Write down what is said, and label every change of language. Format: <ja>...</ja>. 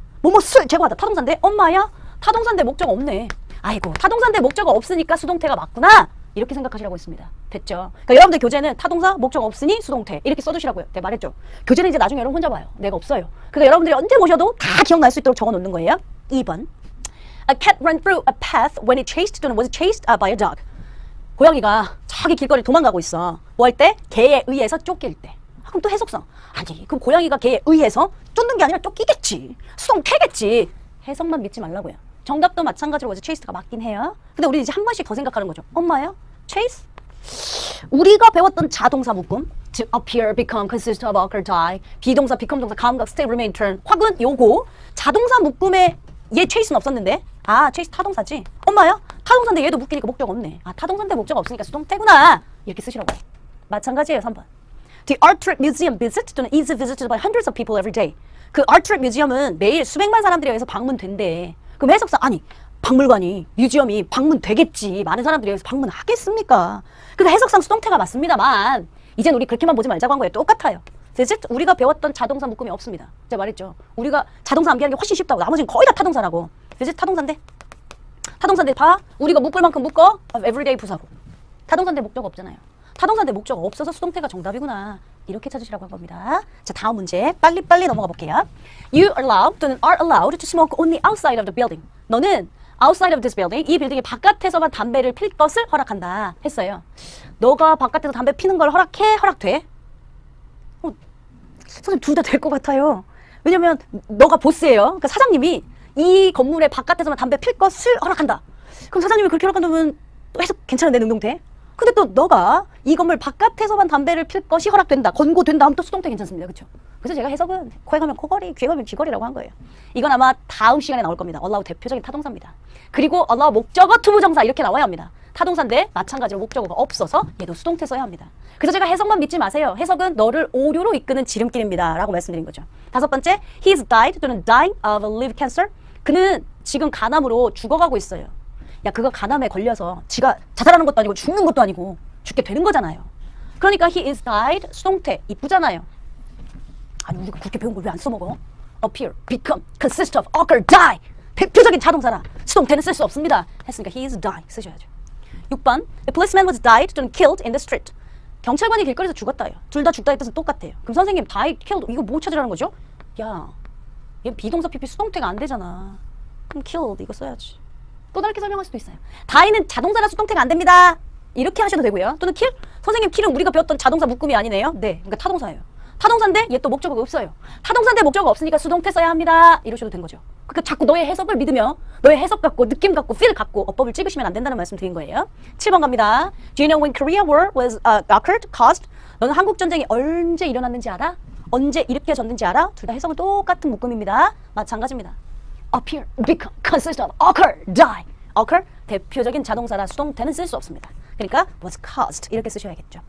<ko>뭐뭐를 제거하다 타동사인데? 엄마야? 타동사인데 목적 없네. 아이고 타동사인데 목적 없으니까 수동태가 맞구나. 이렇게 생각하시라고 했습니다. 됐죠? 그러니까 여러분들 교재는 타동사, 목적 없으니 수동태 이렇게 써두시라고요. 내가 말했죠. 교재는 이제 나중에 여러분 혼자 봐요. 내가 없어요. 그러니까 여러분들이 언제 보셔도 다 기억날 수 있도록 적어놓는 거예요. 2번.</ko> <en>A cat ran through a path when it chased</en> <ko>또는</ko> <en>was chased by a dog.</en> <ko>고양이가 저기 길거리 도망가고 있어. 뭐 할 때? 개에 의해서 쫓길 때. 그럼 또 해석상. 아니 그럼 고양이가 개에 의해서 쫓는 게 아니라 쫓기겠지. 수동태겠지. 해석만 믿지 말라고요. 정답도 마찬가지로</ko> <en>was chased</en> <ko>가 맞긴 해요. 근데 우리 이제 한 번씩 더 생각하는 거죠. 엄마요? chase? 우리가 배웠던 자동사 묶음</ko> <en>to appear, become, consist of, occur, die</en> <ko>비동사, become 동사, 감각,</ko> <en>stay, remain, turn</en> <ko>확은 요거 자동사 묶음에 얘 chase는 없었는데 chase 타동사지 엄마야? 타동사인데 얘도 묶이니까 목적 없네 타동사인데 목적 없으니까 수동태구나 이렇게 쓰시라고 해요. 마찬가지예요. 3번</ko> <en>The Art Trip Museum visit</en> <ko>또는</ko> <en>is visited by hundreds of people every day.</en> <ko>그 Art Trip Museum은 매일 수백만 사람들에 의해서 방문된대. 그럼 해석상 박물관이 뮤지엄이 방문되겠지. 많은 사람들이 여기서 방문하겠습니까? 그러니까 해석상 수동태가 맞습니다만 이젠 우리 그렇게만 보지 말자고 한 거예요. 똑같아요. visit 우리가 배웠던 자동사 묶음이 없습니다. 제가 말했죠. 우리가 자동사 암기하는 게 훨씬 쉽다고. 나머지는 거의 다 타동사라고. visit 타동사인데 봐. 우리가 묶을 만큼 묶어. everyday 부사고. 타동사인데 목적 없잖아요. 타동사인데 목적 없어서 수동태가 정답이구나. 이렇게 찾으시라고 한 겁니다. 자, 다음 문제 빨리빨리 넘어가 볼게요.</ko> <en>You are allowed</en> <ko>또는</ko> <en>are allowed to smoke only outside of the building.</en> <ko>너는</ko> <en>outside of this building,</en> <ko>이 빌딩의 바깥에서만 담배를 필 것을 허락한다 했어요. 너가 바깥에서 담배 피는 걸 허락해? 허락돼? 선생님 둘 다 될 것 같아요. 왜냐면 너가 보스예요. 그러니까 사장님이 이 건물의 바깥에서만 담배 필 것을 허락한다. 그럼 사장님이 그렇게 허락한다면 또 해석 괜찮은데 능동태? 근데 또 너가 이 건물 바깥에서만 담배를 필 것이 허락된다. 권고된다 하면 또 수동태 괜찮습니다. 그렇죠? 그래서 제가 해석은 코에 가면 코걸이, 귀에 가면 귀걸이라고 한 거예요. 이건 아마 다음 시간에 나올 겁니다. allow 대표적인 타동사입니다. 그리고 allow 목적어, 투부정사 이렇게 나와야 합니다. 타동사인데 마찬가지로 목적어가 없어서 얘도 수동태 써야 합니다. 그래서 제가 해석만 믿지 마세요. 해석은 너를 오류로 이끄는 지름길입니다. 라고 말씀드린 거죠. 5번째,</ko> <en>he's died</en> <ko>또는</ko> <en>dying of liver cancer.</en> <ko>그는 지금 간암으로 죽어가고 있어요. 야, 그거 간암에 걸려서 지가 자살하는 것도 아니고 죽는 것도 아니고 죽게 되는 거잖아요. 그러니까</ko> <en>he is died</en> <ko>수동태 이쁘잖아요. 아니 우리가 그렇게 배운 걸 왜 안 써먹어?</ko> <en>appear, become, consist of, occur, die</en> <ko>대표적인 자동사라 수동태는 쓸 수 없습니다. 했으니까</ko> <en>he is die</en> <ko>쓰셔야죠. 6번</ko> <en>The policeman was died</en> <ko>또는</ko> <en>killed in the street.</en> <ko>경찰관이 길거리에서 죽었다요. 둘 다 죽다의 뜻은 똑같아요. 그럼 선생님 died, killed 이거 뭐 찾으라는 거죠? 야, 얘 비동사 PP 수동태가 안 되잖아. 그럼 killed 이거 써야지. 또 다르게 설명할 수도 있어요. die는 자동사나 수동태가 안 됩니다. 이렇게 하셔도 되고요. 또는 kill? 선생님 kill은 우리가 배웠던 자동사 묶음이 아니네요. 네, 그러니까 타동사예요. 타동사인데 얘 또 목적어가 없어요. 타동사인데 목적어가 없으니까 수동태 써야 합니다. 이러셔도 된 거죠. 그러니까 자꾸 너의 해석을 믿으며 너의 해석 갖고 느낌 갖고 feel 갖고 어법을 찍으시면 안 된다는 말씀 드린 거예요. 7번 갑니다.</ko> <en>Do you know when Korea War was occurred, caused?</en> <ko>너는 한국 전쟁이 언제 일어났는지 알아? 언제 일으켜졌는지 알아? 둘 다 해석은 똑같은 묶음입니다. 마찬가지입니다.</ko> <en>appear, become, consist of, occur, die.</en> <ko>occur 대표적인 자동사라 수동태는 쓸 수 없습니다. 그러니까 was caused 이렇게 쓰셔야겠죠.</ko>